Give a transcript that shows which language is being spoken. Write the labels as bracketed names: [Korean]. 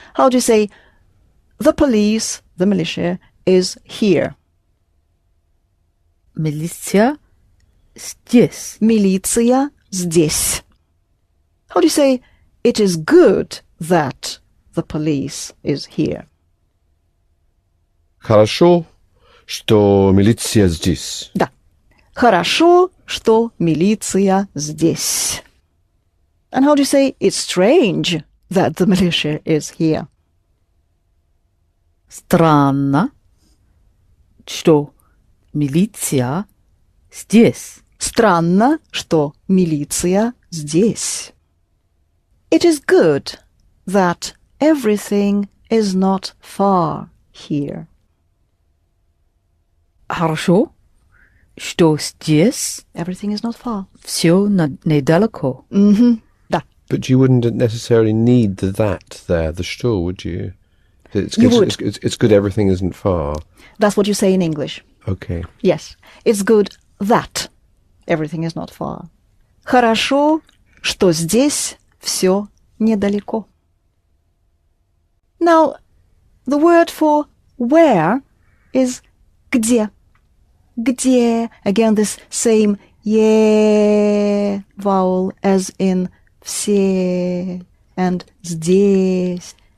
[English] How do you say, the police, the militia, is here? [Russian] Милиция здесь. Милиция здесь. [English] How do you say, it is good that the police is here? [Russian] Хорошо, что милиция здесь. Да. Хорошо, что милиция здесь. [English] And how do you say, it's strange that the militia is here? [Russian] Странно, что милиция здесь. Странно, что милиция здесь. [English] It is good that everything is not far here. [Russian] Хорошо, что здесь [English] Everything is not far. [Russian] все недалеко. Да. [English] But you wouldn't necessarily need the that there, the что, would you? It's, You it's, would. it's good everything isn't far. That's what you say in English. Okay. Yes. It's good that everything is not far. [Russian] Хорошо, что здесь все недалеко. [English] Now, the word for where is где. [Russian] Где. [English] Again, this same е vowel as in все and здесь.